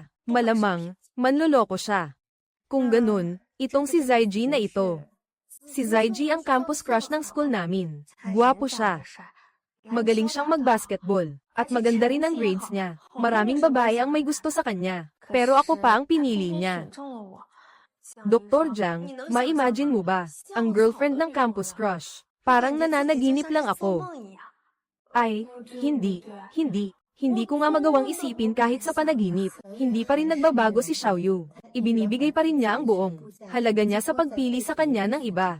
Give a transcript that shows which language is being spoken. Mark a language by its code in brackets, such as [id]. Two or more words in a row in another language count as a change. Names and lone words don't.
[tl] Malamang, manloloko siya. Kung ganun, itong si Zaiji na ito. Si Zaiji ang [en] campus crush [tl] ng school namin. Guwapo siya. Magaling siyang mag-basketball. At maganda rin ang grades niya. Maraming babae ang may gusto sa kanya. Pero ako pa ang pinili niya. [zh] 选中了我。 [tl] Dr. Jiang, ma-imagine mo ba, ang girlfriend ng [en] campus crush? [tl] Parang nananaginip lang ako. Ay, hindi ko nga magawang isipin kahit sa panaginip. Hindi pa rin nagbabago si Xiaoyu. Ibinibigay pa rin niya ang buong halaga niya sa pagpili sa kanya ng iba.